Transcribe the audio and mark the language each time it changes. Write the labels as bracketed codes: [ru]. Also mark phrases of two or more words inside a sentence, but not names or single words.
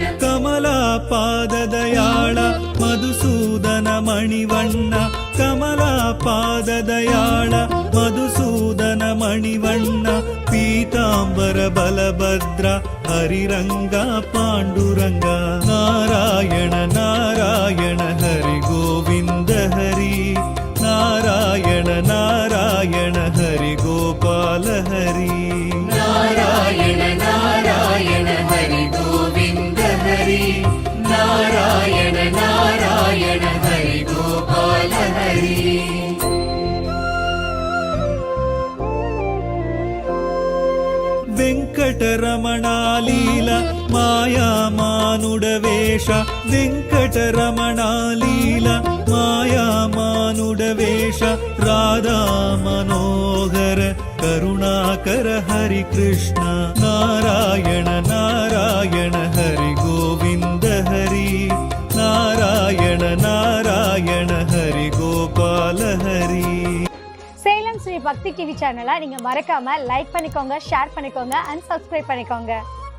[sa] कमलापाददयाळ मधुसूदन मणिवण्ण कमलापाददयाळ मधुसूदन मणिवण्ण पीताम्बर बलभद्र हरिरङ्ग पाण्डुरङ्ग नारायण नारायण हरि गोविन्द हरि नारायण नारायण हरि गोपाल हरि नारायण नारायण हरि गोविन्द हरि नारायण नारायण हरि गोपाल हरि వెంకటరమణాలీల మాయామానుడవేష వెంకటరమణాలీల మాయామానుడవేష రాధా మనోహర కరుణాకర హరి కృష్ణ నారాయణ నారాయణ హరి గోవింద హరి నారాయణ నారాయణ హరి గోపాల హరి [ta] சேலம் ஸ்ரீ பக்தி டிவி சேனலை நீங்கள் மறக்காமல் லைக் பண்ணிக்கோங்க, ஷேர் பண்ணிக்கோங்க [en] and subscribe [ta] பண்ணிக்கோங்க.